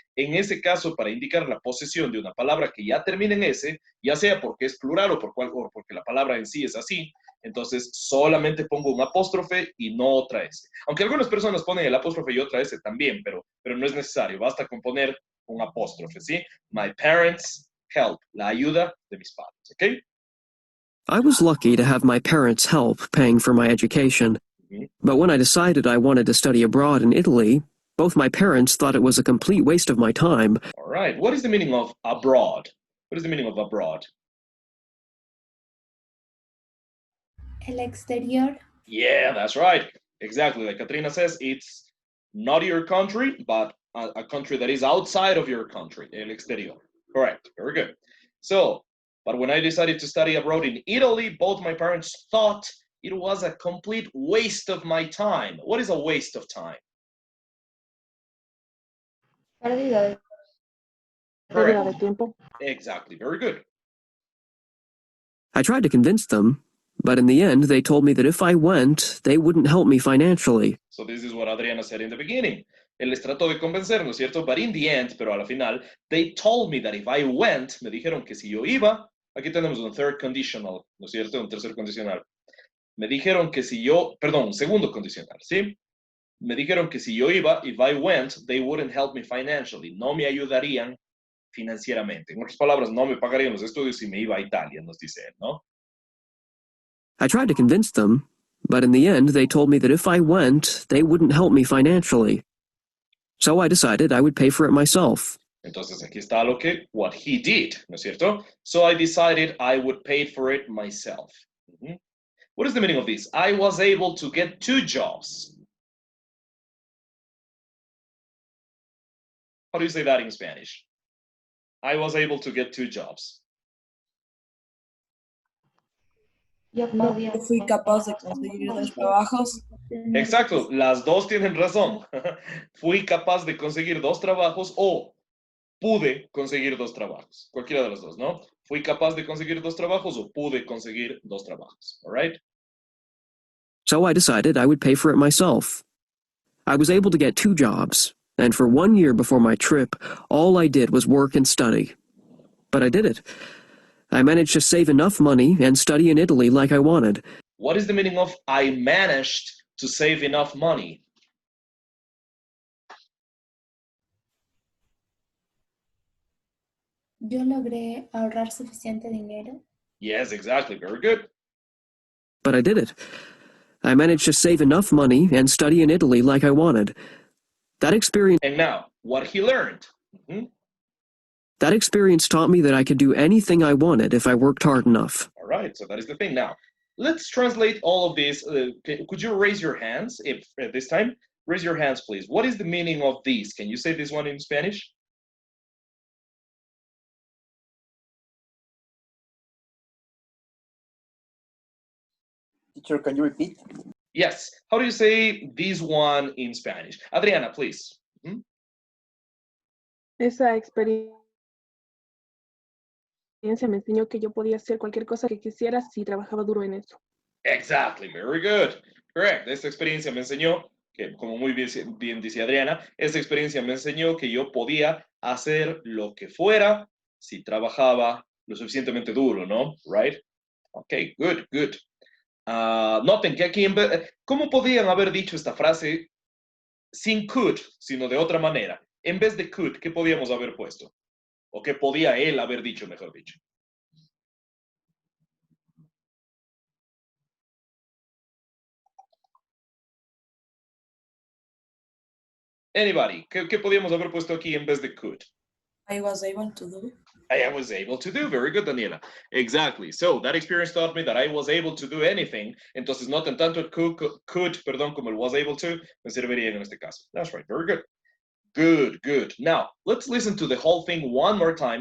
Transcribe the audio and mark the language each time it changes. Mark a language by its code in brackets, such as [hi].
[es] En ese caso, para indicar la posesión de una palabra que ya termina en S, ya sea porque es plural o porque la palabra en sí es así, entonces solamente pongo un apóstrofe y no otra S. Aunque algunas personas ponen el apóstrofe y otra S también, pero no es necesario, basta con poner un apóstrofe, ¿sí? [en] My parents help, [es] la ayuda de mis padres, ¿ok? [en] I was lucky to have my parents' help paying for my education. But when I decided I wanted to study abroad in Italy, both my parents thought it was a complete waste of my time. All right. What is the meaning of abroad? What is the meaning of abroad? [es] El exterior. [en] Yeah, that's right. Exactly. Like Katrina says, it's not your country, but a country that is outside of your country, [es] el exterior. [en] Correct. Very good. So, but when I decided to study abroad in Italy, both my parents thought it was a complete waste of my time. What is a waste of time? [es] Pérdida [en] Correct. [es] de tiempo. [en] Exactly. Very good. I tried to convince them, but in the end, they told me that if I went, they wouldn't help me financially. So this is what Adriana said in the beginning. [es] Él les trató de convencer, ¿no es cierto? [en] But in the end, [es] pero a la final, [en] they told me that if I went, [es] me dijeron que si yo iba, aquí tenemos un third conditional, ¿no es cierto? Un tercer condicional. Me dijeron que si yo, perdón, un segundo condicional, ¿sí? Me dijeron que si yo iba, [en] if I went, they wouldn't help me financially. [es] No me ayudarían financieramente. En otras palabras, no me pagarían los estudios si me iba a Italia, nos dice él, ¿no? [en] I tried to convince them, but in the end they told me that if I went, they wouldn't help me financially. So I decided I would pay for it myself. [es] Entonces aquí está lo que, [en] what he did, [es] ¿no es cierto? [en] So I decided I would pay for it myself. Mhm. What is the meaning of this? I was able to get 2 jobs. How do you say that in Spanish? I was able to get 2 jobs. [es] Yo podía. Fui capaz de conseguir 2 trabajos. Exacto, las dos tienen razón. Fui capaz de conseguir 2 trabajos o pude conseguir 2 trabajos. Cualquiera de los dos, ¿no? Fui capaz de conseguir 2 trabajos o pude conseguir 2 trabajos. [en] All right? So I decided I would pay for it myself. I was able to get 2 jobs, and for 1 year before my trip, all I did was work and study. But I did it. I managed to save enough money and study in Italy like I wanted. What is the meaning of I managed to save enough money? [es] Yo logré ahorrar suficiente dinero. [en] Yes, exactly. Very good. But I did it. I managed to save enough money and study in Italy like I wanted. That experience And now, what he learned. Mhm. That experience taught me that I could do anything I wanted if I worked hard enough. All right, so that is the thing. Now, let's translate all of this. Could you raise your hands if this time? Raise your hands, please. What is the meaning of these? Can you say this one in Spanish? Teacher, can you repeat? Yes. How do you say this one in Spanish? Adriana, please. Mhm. [es] Esa experiencia me enseñó que yo podía hacer cualquier cosa que quisiera si trabajaba duro en eso. [en] Exactly, very good. Correct. [es] Esta experiencia me enseñó que, como muy bien dice Adriana, esta experiencia me enseñó que yo podía hacer lo que fuera si trabajaba lo suficientemente duro, ¿no? [en] Right? [es] Okay, good, good. Noten que aquí, ¿cómo podían haber dicho esta frase sin could, sino de otra manera? En vez de could, ¿qué podíamos haber puesto? ¿O qué podía él haber dicho, mejor dicho? Anybody, ¿qué podíamos haber puesto aquí en vez de could? [en] I was able to do. I was able to do. Very good, Daniela. Exactly. So that experience taught me that I was able to do anything. [es] Entonces, no tan tanto el could, perdón, como el was able to, me serviría en este caso. [en] That's right. Very good. Good, good. Now, let's listen to the whole thing one more time.